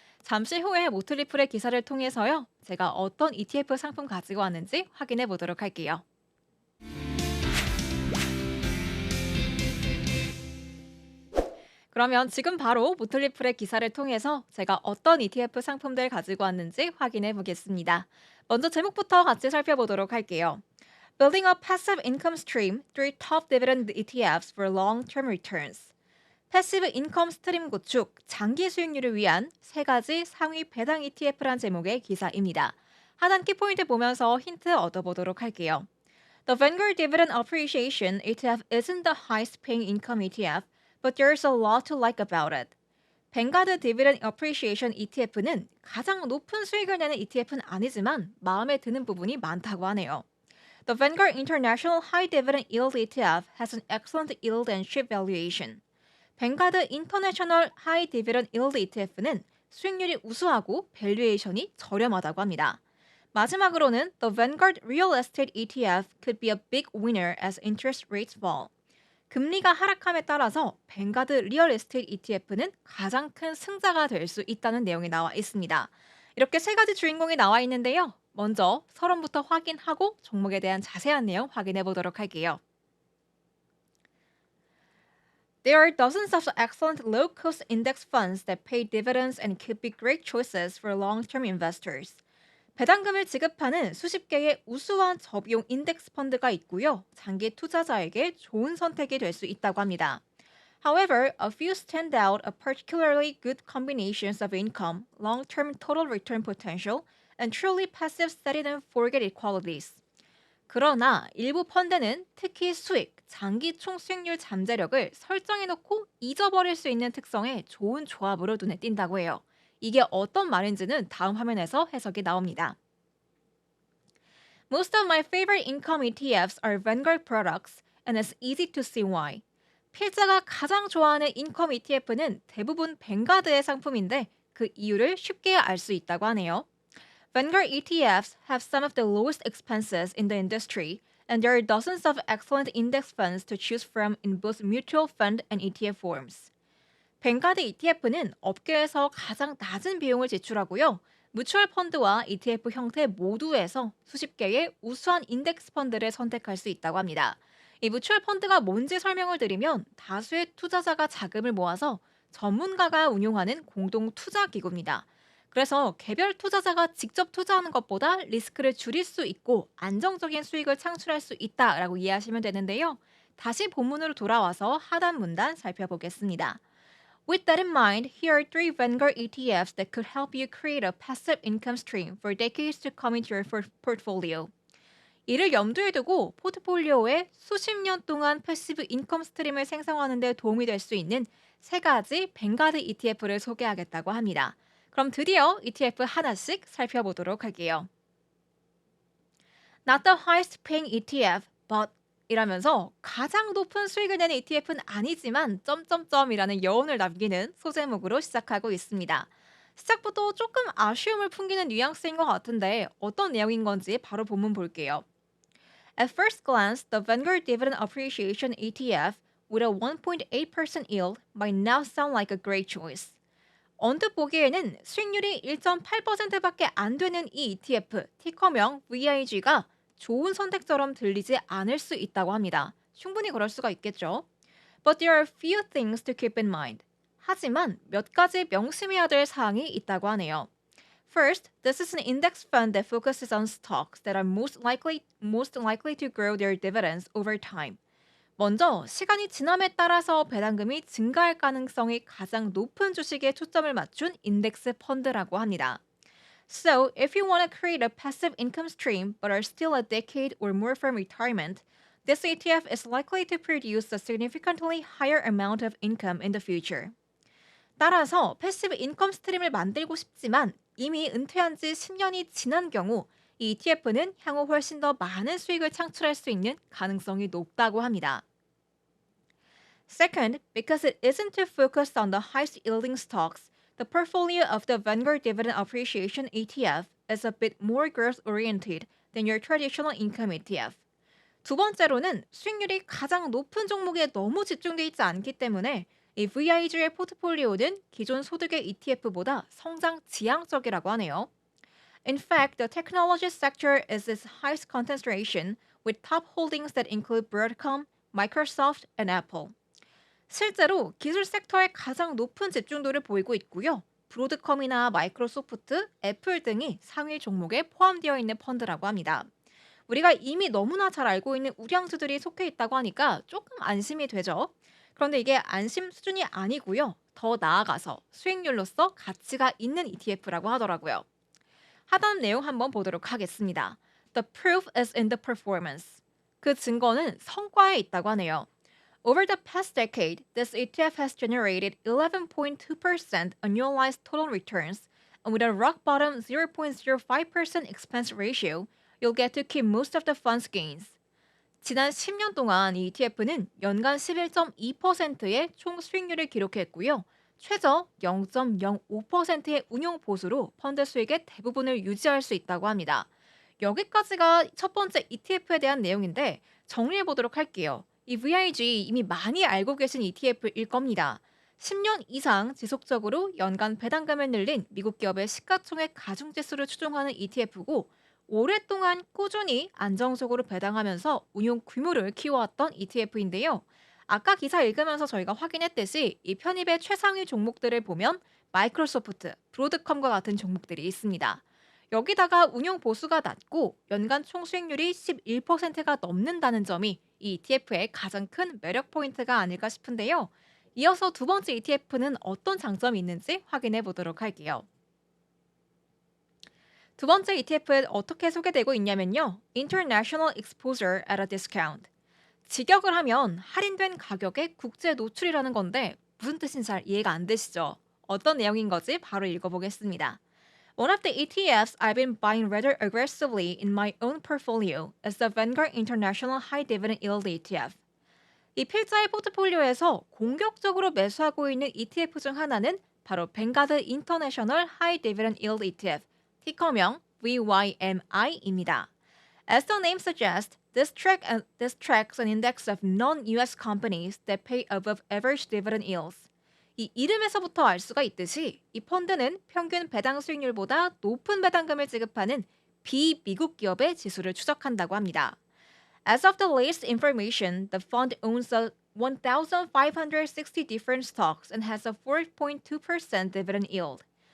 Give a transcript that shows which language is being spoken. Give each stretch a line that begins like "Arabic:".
Korean: 잠시 후에 모틀리플의 기사를 통해서요. 제가 어떤 ETF 상품 가지고 왔는지 확인해 보도록 할게요. 그러면 지금 바로 모틀리플의 기사를 통해서 제가 어떤 ETF 상품들 가지고 왔는지 확인해 보겠습니다. 먼저 제목부터 같이 살펴보도록 할게요.
English: Building a passive income stream through top dividend ETFs for long-term returns.
Korean: 패시브 인컴 스트림 구축, 장기 수익률을 위한 세 가지 상위 배당 ETF란 제목의 기사입니다. 하단 키포인트 보면서 힌트 얻어보도록 할게요.
English: The Vanguard Dividend Appreciation ETF isn't the highest paying income ETF, but there's a lot to like about it.
Korean: 뱅가드 디비டன் 어프리시에이션 ETF는 가장 높은 수익을 내는 ETF는 아니지만 마음에 드는 부분이 많다고 하네요.
English: The Vanguard International High Dividend Yield ETF has an excellent yield and cheap valuation.
Korean: 뱅가드 인터내셔널 하이 디비던 일드 ETF는 수익률이 우수하고 밸류에이션이 저렴하다고 합니다. 마지막으로는
English: The Vanguard Real Estate ETF could be a big winner as interest rates fall.
Korean: 금리가 하락함에 따라서 뱅가드 리얼 에스테이트 ETF는 가장 큰 승자가 될 수 있다는 내용이 나와 있습니다. 이렇게 세 가지 주인공이 나와 있는데요. 먼저 서론부터 확인하고 종목에 대한 자세한 내용 확인해 보도록 할게요.
English: There are dozens of excellent low-cost index funds that pay dividends and could be great choices for long-term investors.
Korean: 배당금을 지급하는 수십 개의 우수한 저비용 인덱스 펀드가 있고요. 장기 투자자에게 좋은 선택이 될 수 있다고 합니다.
English: However, a few stand out as particularly good combinations of income, long-term total return potential, and truly passive set it and forget it qualities.
Korean: 그러나 일부 펀드는 특히 수익, 장기 총 수익률 잠재력을 설정해놓고 잊어버릴 수 있는 특성의 좋은 조합으로 눈에 띈다고 해요. 이게 어떤 말인지는 다음 화면에서 해석이 나옵니다.
English: Most of my favorite income ETFs are Vanguard products, and it's easy to see why.
Korean: 필자가 가장 좋아하는 인컴 ETF는 대부분 뱅가드의 상품인데 그 이유를 쉽게 알 수 있다고 하네요.
English: Vanguard ETFs have some of the lowest expenses in the industry, and there are dozens of excellent index funds to choose from in both mutual fund and ETF forms.
Korean: 뱅가드 ETF는 업계에서 가장 낮은 비용을 지출하고요. 뮤추얼 펀드와 ETF 형태 모두에서 수십 개의 우수한 인덱스 펀드를 선택할 수 있다고 합니다. 이 뮤추얼 펀드가 뭔지 설명을 드리면 다수의 투자자가 자금을 모아서 전문가가 운용하는 공동 투자 기구입니다. 그래서 개별 투자자가 직접 투자하는 것보다 리스크를 줄일 수 있고 안정적인 수익을 창출할 수 있다라고 이해하시면 되는데요. 다시 본문으로 돌아와서 하단 문단 살펴보겠습니다.
English: With that in mind, here are three Vanguard ETFs that could help you create a passive income stream for decades to come into your portfolio.
Korean: 이를 염두에 두고 포트폴리오에 수십 년 동안 패시브 인컴 스트림을 생성하는 데 도움이 될 수 있는 세 가지 뱅가드 ETF를 소개하겠다고 합니다. 그럼 드디어 ETF 하나씩 살펴보도록 할게요.
English: Not the highest paying ETF, but
Korean: 이라면서 가장 높은 수익을 내는 ETF는 아니지만 점점점이라는 여운을 남기는 소제목으로 시작하고 있습니다. 시작부터 조금 아쉬움을 풍기는 뉘앙스인 것 같은데 어떤 내용인 건지 바로 본문 볼게요.
English: At first glance, the Vanguard Dividend Appreciation ETF with a 1.8% yield might now sound like a great choice.
Korean: 언뜻 보기에는 수익률이 1.8%밖에 안 되는 이 ETF, 티커명 VIG가 좋은 선택처럼 들리지 않을 수 있다고 합니다. 충분히 그럴 수가 있겠죠.
English: But there are a few things to keep in mind.
Korean: 하지만 몇 가지 명심해야 될 사항이 있다고 하네요.
English: First, this is an index fund that focuses on stocks that are most likely to grow their dividends over time.
Korean: 먼저 시간이 지남에 따라서 배당금이 증가할 가능성이 가장 높은 주식에 초점을 맞춘 인덱스 펀드라고 합니다.
English: So, if you want to create a passive income stream but are still a decade or more from retirement, this ETF is likely to produce a significantly higher amount of income in the future.
Korean: 따라서 패시브 인컴 스트림을 만들고 싶지만 이미 은퇴한 지 10년이 지난 경우 이 ETF는 향후 훨씬 더 많은 수익을 창출할 수 있는 가능성이 높다고 합니다.
English: Second, because it isn't too focused on the highest yielding stocks, the portfolio of the Vanguard Dividend Appreciation ETF is a bit more growth oriented than your traditional income ETF.
Korean: 두 번째로는 수익률이 가장 높은 종목에 너무 집중돼 있지 않기 때문에 이 VIG의 포트폴리오는 기존 소득의 ETF보다 성장 지향적이라고 하네요.
English: In fact, the technology sector is its highest concentration, with top holdings that include Broadcom, Microsoft, and Apple.
Korean: 실제로 기술 섹터에 가장 높은 집중도를 보이고 있고요. 브로드컴이나 마이크로소프트, 애플 등이 상위 종목에 포함되어 있는 펀드라고 합니다. 우리가 이미 너무나 잘 알고 있는 우량주들이 속해 있다고 하니까 조금 안심이 되죠. 그런데 이게 안심 수준이 아니고요. 더 나아가서 수익률로서 가치가 있는 ETF라고 하더라고요. 하단 내용 한번 보도록 하겠습니다.
English: The proof is in the performance.
Korean: 그 증거는 성과에 있다고 하네요.
English: Over the past decade, this ETF has generated 11.2% annualized total returns, and with a rock bottom 0.05% expense ratio, you'll get to keep most of the fund's gains.
Korean: 지난 10년 동안 이 ETF는 연간 11.2%의 총 수익률을 기록했고요. 최저 0.05%의 운용 보수로 펀드 수익의 대부분을 유지할 수 있다고 합니다. 여기까지가 첫 번째 ETF에 대한 내용인데 정리해 보도록 할게요. 이 VIG 이미 많이 알고 계신 ETF일 겁니다. 10년 이상 지속적으로 연간 배당금을 늘린 미국 기업의 시가총액 가중지수를 추종하는 ETF고 오랫동안 꾸준히 안정적으로 배당하면서 운용 규모를 키워왔던 ETF인데요. 아까 기사 읽으면서 저희가 확인했듯이 이 편입의 최상위 종목들을 보면 마이크로소프트, 브로드컴과 같은 종목들이 있습니다. 여기다가 운용 보수가 낮고 연간 총 수익률이 11%가 넘는다는 점이 이 ETF의 가장 큰 매력 포인트가 아닐까 싶은데요. 이어서 두 번째 ETF는 어떤 장점이 있는지 확인해 보도록 할게요. 두 번째 ETF에 어떻게 소개되고 있냐면요.
English: International Exposure at a Discount.
Korean: 직역을 하면 할인된 가격의 국제 노출이라는 건데 무슨 뜻인지 잘 이해가 안 되시죠? 어떤 내용인 거지 바로 읽어보겠습니다.
English: One of the ETFs I've been buying rather aggressively in my own portfolio is the Vanguard International High Dividend Yield ETF.
Korean: 이 필자의 포트폴리오에서 공격적으로 매수하고 있는 ETF 중 하나는 바로 뱅가드 인터내셔널 하이 디비던드 일드 ETF, 티커명 VYMI입니다.
English: As the name suggests, this tracks an index of non-US companies that pay above average dividend yields.
Korean: 이 이름에서부터 알 수가 있듯이 이 펀드는 평균 배당 수익률보다 높은 배당금을 지급하는 비미국 기업의 지수를 추적한다고 합니다.
English: As of the latest information, the fund owns 1,560 different stocks and has a 4.2% dividend yield.